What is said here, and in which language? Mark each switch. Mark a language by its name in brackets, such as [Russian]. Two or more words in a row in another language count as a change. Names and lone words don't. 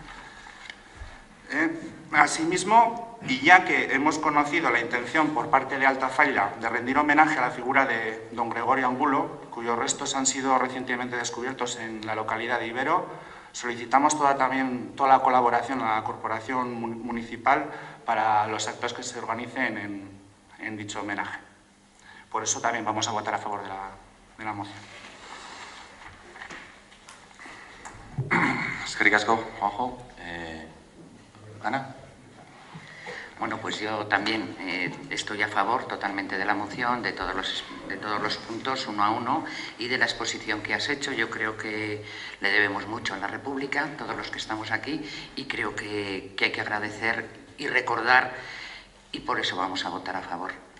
[Spanish] Asimismo, y ya que hemos conocido la intención por parte de Altafalla de rendir homenaje a la figura de don Gregorio Angulo, cuyos restos han sido recientemente descubiertos en la localidad de Ibero, solicitamos toda la colaboración a la Corporación Municipal para los actos que se organicen en dicho homenaje. Por eso también vamos a votar a favor de la moción. [Basque] Eskerrik asko, Juanjo. Ana. [Spanish] Bueno, pues yo también estoy a favor totalmente de la moción, de todos los puntos, uno a uno, y de la exposición que has hecho. Yo creo que le debemos mucho a la República, todos los que estamos aquí, y creo que hay que agradecer y recordar, y por eso vamos a votar a favor.